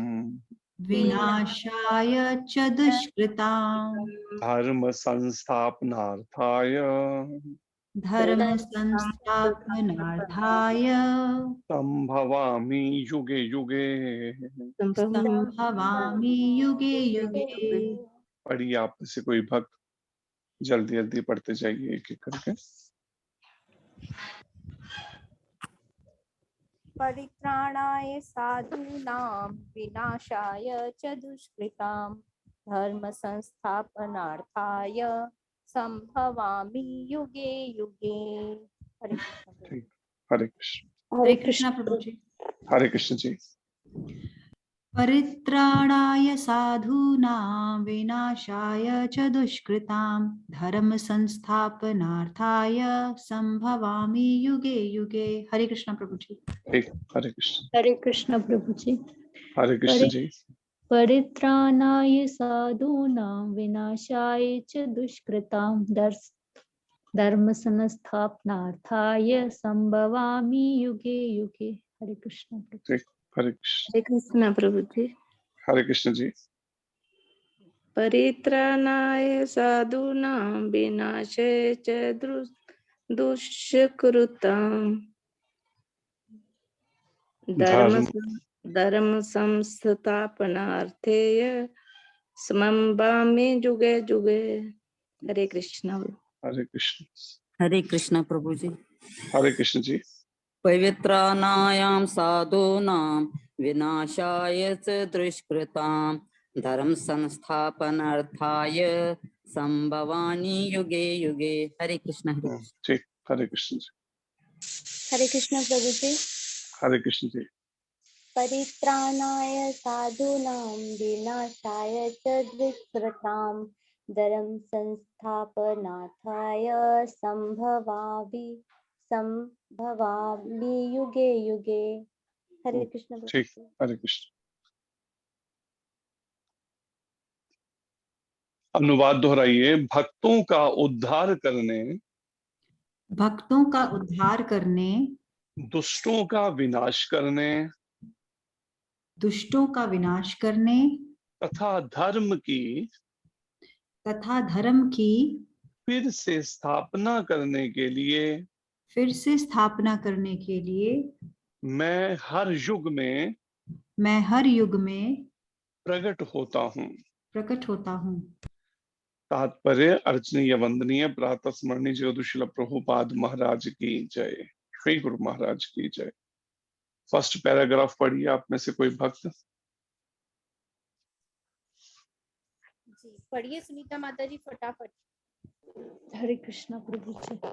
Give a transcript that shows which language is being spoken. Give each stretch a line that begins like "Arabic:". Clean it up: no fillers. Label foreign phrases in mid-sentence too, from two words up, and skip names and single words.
Sanskrit: विनाशाय च दुष्कृताम् धर्म संस्थापनार्थाय धर्म संस्थापनार्थाय संभवामि युगे युगे। संभवामि युगे युगे।
Hindi: पढ़िए आप में से कोई भक्त, जल्दी जल्दी पढ़ते जाइए एक एक करके।
Sanskrit: परित्राणाय साधूनां विनाशाय च दुष्कृतां धर्म संस्थापनार्थाय संभवामि युगे युगे।
Hindi: हरे कृष्ण। ठीक, हरे कृष्ण। हरे कृष्णा प्रभु जी। हरे कृष्ण जी।
Sanskrit: परित्राणाय साधूनां विनाशाय च दुष्कृतां धर्म संस्थापनार्थाय संभवामि युगे युगे।
Hindi: हरे कृष्णा प्रभु जी। ठीक, हरे कृष्ण। हरे कृष्ण प्रभु जी। हरे कृष्ण जी।
Sanskrit: परित्राणाय साधूनां विनाशाय च दुष्कृतां धर्म संस्थापनार्थाय संभवामि युगे युगे।
Hindi: हरे कृष्ण प्रभु। ठीक, हरे कृष्ण। हरे कृष्ण प्रभु जी। हरे कृष्ण जी।
Sanskrit: परित्राणाय साधूनां विनाशाय च दुष्कृतां धर्म संस्थापनार्थेय संभवामि युगे युगे।
Hindi: हरे कृष्ण। हरे कृष्ण। हरे कृष्ण प्रभु जी। हरे कृष्ण जी।
Sanskrit: पवित्राणायां साधूनां विनाशाय च दुष्कृतां धर्म संस्थापनार्थाय संभवानि युगे युगे।
Hindi: हरे कृष्ण हरे कृष्ण। ठीक, हरे कृष्ण जी। हरे कृष्ण प्रभु जी। हरे कृष्ण जी।
Sanskrit: परित्राणाय साधूनां विनाशाय च दुष्कृतां धर्म संस्थापनार्थाय संभवामि युगे युगे।
Hindi: हरे कृष्ण प्रभु ठीक, जी। हरे कृष्ण। अनुवाद दोहराइए। भक्तों का उद्धार करने, भक्तों का उद्धार करने, दुष्टों का विनाश करने दुष्टों का विनाश करने तथा धर्म की तथा धर्म की फिर से स्थापना करने के लिए फिर से स्थापना करने के लिए मैं हर युग में मैं हर युग में प्रकट होता हूँ। प्रकट होता हूँ। तात्पर्य अर्चनीय वंदनीय प्रातः स्मरणीय जगदुशील प्रभुपाद महाराज की जय। श्री गुरु महाराज की जय।
English: first paragraph
Hindi: पढ़िए आप में से कोई भक्त। जी पढ़िए सुनीता माता जी फटाफट। हरे कृष्ण प्रभु जी।